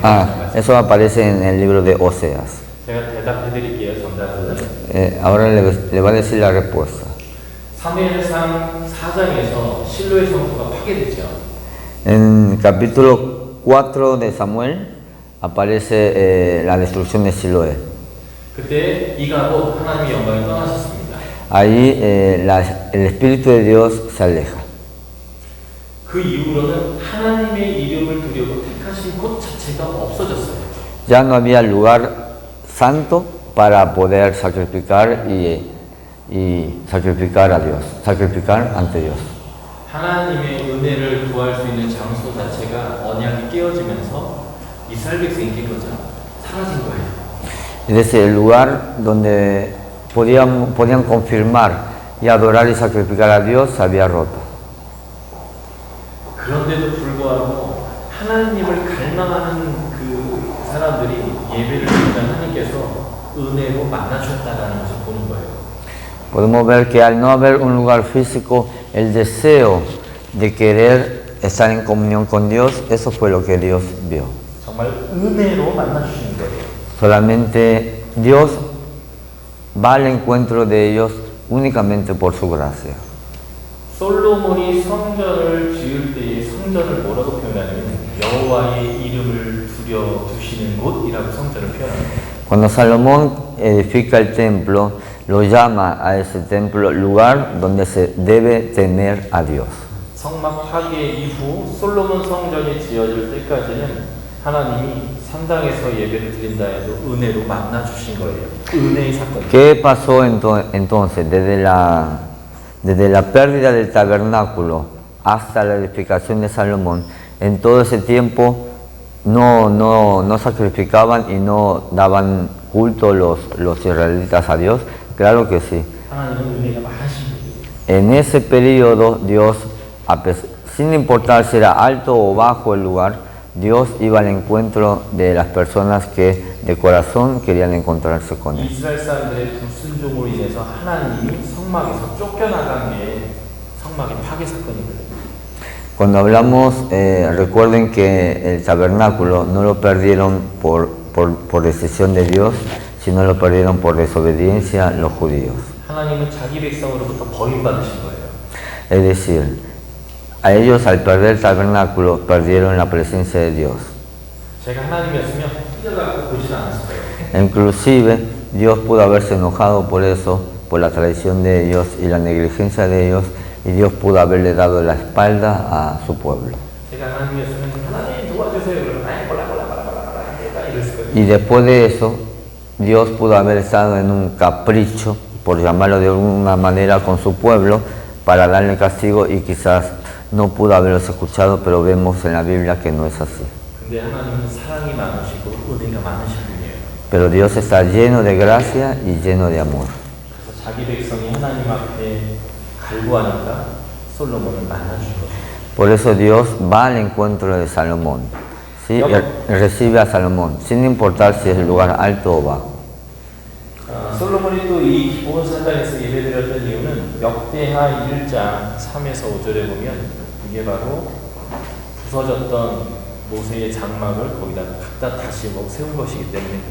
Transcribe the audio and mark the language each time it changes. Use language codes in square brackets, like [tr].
[es] Ah, eso aparece en el libro de Oseas. [ko] 제가 대답해 드릴게요, 정답을. [es] Ahora le va a decir la respuesta. [ko] 사무엘상 4장에서 실로의 성소가 파괴됐죠. [es] En capítulo 4 de Samuel aparece la destrucción de Siloé. [ko] 그때 이가보 하나님의 영광이 떠나셨습니다. [es] Ahí el Espíritu de Dios se aleja. [ko] 그 이후로는 하나님의 이름을 두려고 택하신 곳 자체가 없어졌어요. [es] Ya no había lugar santo para poder sacrificar y sacrificar a Dios, sacrificar ante Dios. [ko] 하나님의 은혜를 구할 수 있는 장소 자체가 언약이 깨어지면서 이스라엘 백성이 거죠. 사라진 거예요. [es] Es decir, el lugar donde podían confirmar y adorar y sacrificar a Dios se había roto. [ko] 그런데도 불구하고 하나님을 갈망하는 그 사람들이 예배를 드리면 하나님께서 은혜로 만나주셨다는 것을 보는 거예요. [es] Podemos ver que al no haber un lugar físico, el deseo de querer estar en comunión con Dios, eso fue lo que Dios vio. [ko] 정말 은혜로 만나주시는 거예요. [es] Solamente Dios va al encuentro de ellos únicamente por su gracia. [ko] 솔로몬이 성전을 지을 때의 성전을 뭐라고 표현하냐면 여호와의 이름을 두려 두시는 곳이라고 성전을 표현합니다. [es] Cuando Salomón edifica el templo, lo llama a ese templo lugar donde se debe temer a Dios. [ko] 성막 파괴 이후 솔로몬 성전이 지어질 때까지는 하나님이 산당에서 예배를 드린다 해도 은혜로 만나 주신 거예요. 은혜의 사건. [es] ¿Qué pasó entonces desde la pérdida del tabernáculo hasta la edificación de Salomón? En todo ese tiempo no sacrificaban y no daban culto los israelitas a Dios. Claro que sí. [ko] 하나님은 은혜가 많으신 거예요. [es] En ese periodo Dios, sin importar si era alto o bajo el lugar, Dios iba al encuentro de las personas que de corazón querían encontrarse con Él. [ko] 이스라엘 사람들의 불순종으로 인해서 하나님이 성막에서 쫓겨나간 게 성막의 파괴 사건이거든요. [es] Cuando hablamos, recuerden que el tabernáculo no lo perdieron por decisión de Dios, sino lo perdieron por desobediencia los judíos. [ko] 하나님은 자기 백성으로부터 버림받으신 거예요. [es] Es decir, a ellos al perder el tabernáculo perdieron la presencia de Dios. [ko] 제가 하나님이었으면 뛰어가고 보지 않았을 거예요. [es] Inclusive Dios pudo haberse enojado por eso, por la traición de ellos y la negligencia de ellos, y Dios pudo haberle dado la espalda a su pueblo. [ko] 제가 하나님이었으면 하나님 도와주세요. 그러면 아이 골라 이랬을 거예요. [es] Y después de eso, Dios pudo haber estado en un capricho, por llamarlo de alguna manera, con su pueblo para darle castigo y quizás no pudo haberlos escuchado, pero vemos en la Biblia que no es así. [ko] 근데 하나님은 사랑이 많으시고 은혜가 많으신 분이에요. [es] Pero Dios está lleno de gracia y lleno de amor. [ko] 그래서 자기 백성이 하나님 앞에 갈구하니까 솔로몬을 만나준 거죠. [es] Por eso Dios va al encuentro de Salomón, ¿sí? Y recibe a Salomón, sin importar si es el lugar alto o bajo. [ko] 솔로몬이 또 이 기본 산당에서 예배드렸던 이유는 역대하 1장 3에서 5절에 보면 이게 바로 부서졌던 모세의 장막을 거기다 갖다 다시 세운 것이기 때문에.